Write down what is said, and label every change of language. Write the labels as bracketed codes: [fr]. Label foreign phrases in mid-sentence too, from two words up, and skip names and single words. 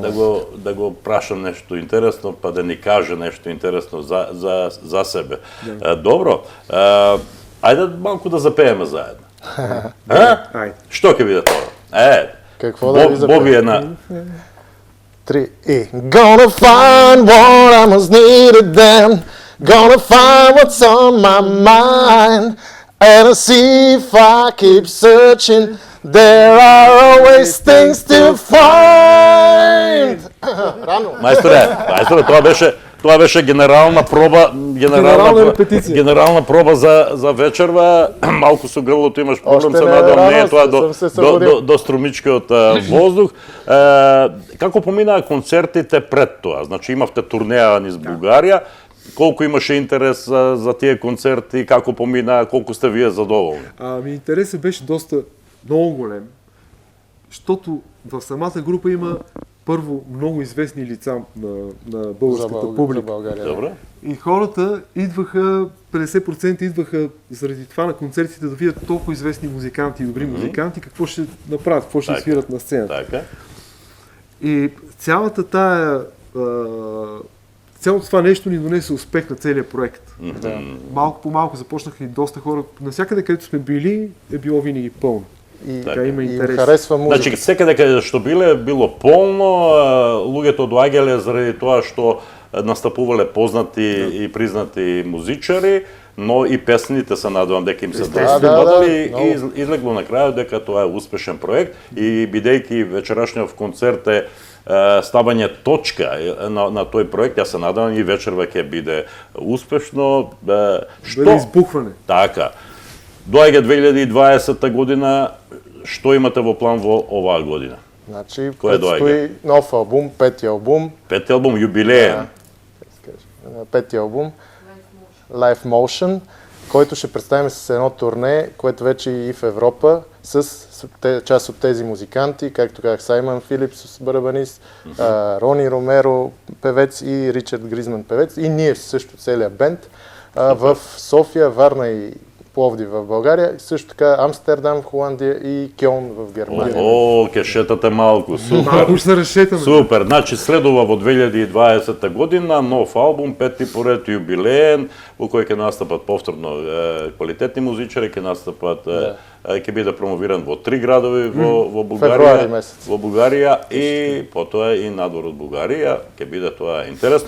[mk] Да го прашам нешто интересно, па да ни каже нешто интересно за себе. Добро. Ајде малку да запееме заедно. Што ќе биде тоа? [bg] Какво да ви запееме? Боби една. 3 и... [en] Gonna find what I must needed then. Gonna find what's on my mind, and I see if I keep searching, there are always things to find. [mk] Мајсторе, тоа беше генерална проба за вечерва. Малку со грлото имаш проблем, се надам, не е тоа до струмичкиот воздух. Како поминаа концертите пред тоа? Значи имавте турнеја низ Бугарија. Колку имаше интерес за тие концерти, како помина, колку сте вие задоволни? [bg] Интересът беше много голем, защото в самата група има първо много известни лица на българската публика. Добре. И хората идваха, 50% идваха заради това на концертите да видят толкова известни музиканти и добри музиканти, какво ще направят, какво ще свират на сцената. И цялата тая цялото това нещо ни донесе успех на целия проект. Малко по малко започнаха и доста хора. Навсякъде, където сме били, е било винаги пълно. И така има интерес. Харесва музика. [mk] Значи, секаде къде што било полно, луѓето доаѓале заради тоа што настапувале познати и признати музичари, но и песните се надевам дека им се допадали и излегло на крајот дека тоа е успешен проект и бидејќи вечерашниот концерт е ставање точка на тој проект, јас се надевам и вечерва ќе биде успешно. Биде избухване. Така. Доаѓа 2020 година, што имате во план во оваа година? Значи, предстои нов албум, пети албум. [bg] Пети албум, юбилеен. Пети албум, Live Motion, който ще представим с едно турне, което вече и в Европа. част от тези музиканти, както казах, Саймън Филипс, барабанист, Рони Ромеро, певец и Ричард Гризман, певец, и ние също целият бенд в София, Варна и Пловдив в България, също така Амстердам в Холандия и Кьолн в Германия. [mk] О, ке шетате малко, супер. [bg] Малко ще се разшетаме. [mk] Супер, значи следува во 2020 година нов албум, пети поред юбилеен, во кој ќе настапат повторно квалитетни музичари, ќе настапат, ќе биде промовиран во 3 градови во Бугарија, во Бугарија и потоа и надвор од Бугарија, ќе биде тоа интересно.